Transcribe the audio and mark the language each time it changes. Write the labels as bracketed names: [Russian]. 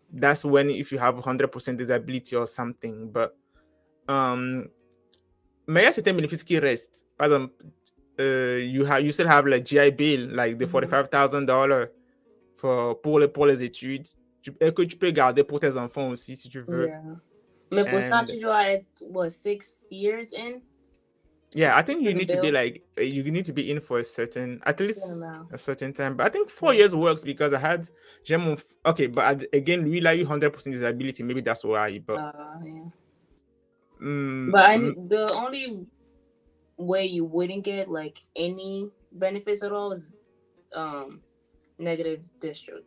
[English] That's when if you have 100% disability or something. [French] But, mais il y a certains bénéfices qui restent. Par exemple, [English] you still have like GI Bill, like the [French] $45,000 pour les études, que tu peux garder pour tes enfants aussi si tu veux. [English] Yeah. [French] Mais pour ça, tu dois être, [English] what, 6 years in? Yeah, I think you need to be like, you need to be in for a certain, at least a certain time. But I think 4 years works because okay, but again, we like 100% disability. Maybe that's why. But, the only way you wouldn't get like any benefits at all is negative discharge.